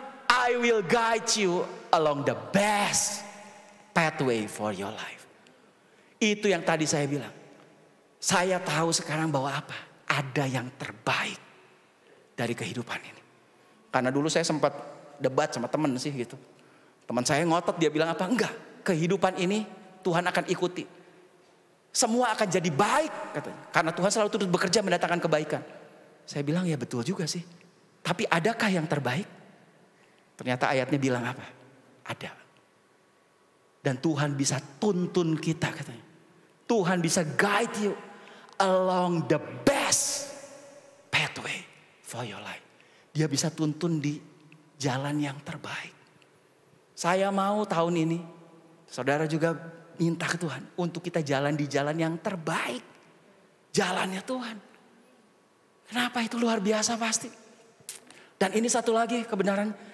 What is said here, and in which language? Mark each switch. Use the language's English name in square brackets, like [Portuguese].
[English] I will guide you along the best pathway for your life. [Indonesian] Itu yang tadi saya bilang. Saya tahu sekarang bahwa apa? Ada yang terbaik dari kehidupan ini. Karena dulu saya sempat debat sama teman sih gitu. Teman saya ngotot, dia bilang apa? Enggak, kehidupan ini Tuhan akan ikuti. Semua akan jadi baik katanya. Karena Tuhan selalu terus bekerja mendatangkan kebaikan. Saya bilang ya betul juga sih. Tapi adakah yang terbaik? Ternyata ayatnya bilang apa? Ada. Dan Tuhan bisa tuntun kita katanya. Tuhan bisa [English] guide you along the best pathway for your life. [Indonesian] Dia bisa tuntun di jalan yang terbaik. Saya mau tahun ini, saudara juga minta ke Tuhan untuk kita jalan di jalan yang terbaik. Jalannya Tuhan. Kenapa itu luar biasa pasti. Dan ini satu lagi kebenaran.